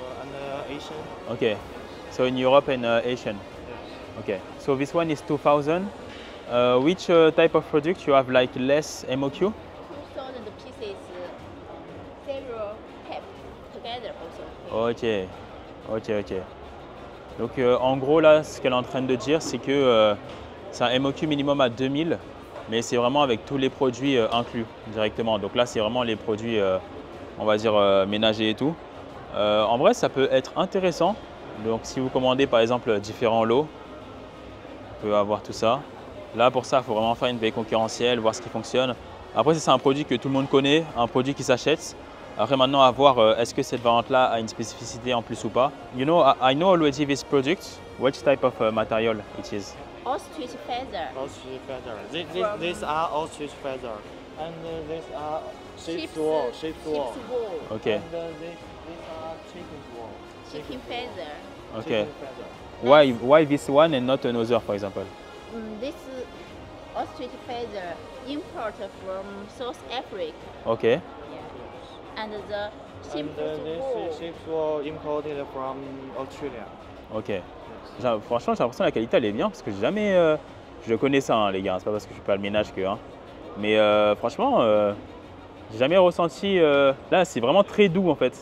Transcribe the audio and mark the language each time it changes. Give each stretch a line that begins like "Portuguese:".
English: And Asian. Okay. So in Europe and Asian. Yes. Okay. So this one is 2,000. Which type of product you have like less MOQ? 2,000 pieces, several kept together also. Ok.
French: Donc en gros là, ce qu'elle est en train de dire, c'est que c'est un MOQ minimum à 2000, mais c'est vraiment avec tous les produits inclus directement. Donc là, c'est vraiment les produits, on va dire, ménagers et tout. En vrai, ça peut être intéressant. Donc si vous commandez par exemple différents lots, vous pouvez avoir tout ça. Là, pour ça, il faut vraiment faire une veille concurrentielle, voir ce qui fonctionne. Après, c'est un produit que tout le monde connaît, un produit qui s'achète. Après, maintenant, à voir est-ce que cette variante-là a une spécificité en plus ou pas.
English: You know, I know already this product. Which type of material it is? Ostrich feather. Ostrich feather. These are ostrich feather, and these are sheep's wool. Sheep's wool. Okay. And these are chicken's wool. Chicken feather. Okay. Chicken feather. Why this one and not another, for example? This ostrich feather import from South Africa. Okay. And the And sheep's this wool. is sheep's wool imported from Australia. Ok.
French: Franchement, j'ai l'impression que la qualité elle est bien parce que j'ai jamais. Je connais ça, hein, les gars. C'est pas parce que je fais pas le ménage que. Hein. Mais franchement, j'ai jamais ressenti. Là, c'est vraiment très doux en fait.